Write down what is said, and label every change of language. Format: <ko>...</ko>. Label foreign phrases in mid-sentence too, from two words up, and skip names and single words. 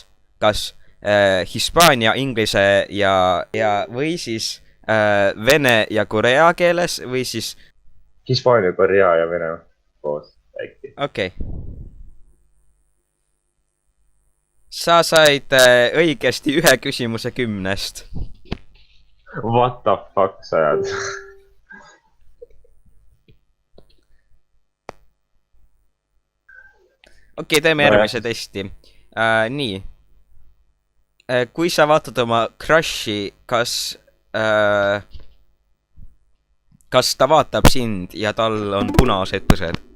<et>kas hispaania, inglise ja või siis vene ja korea keeles või siis Hispaania, Korea ja Venemaa koos äkki. okei. sa said õigesti 1 küsimuse 10-st.</et> <en>What the fuck</en> <et>sa ajad? okei, teeme järgmise testi. nii. kui sa vaatad oma crush'i, kas ta vaatab sind ja tal on punased põsed?</et>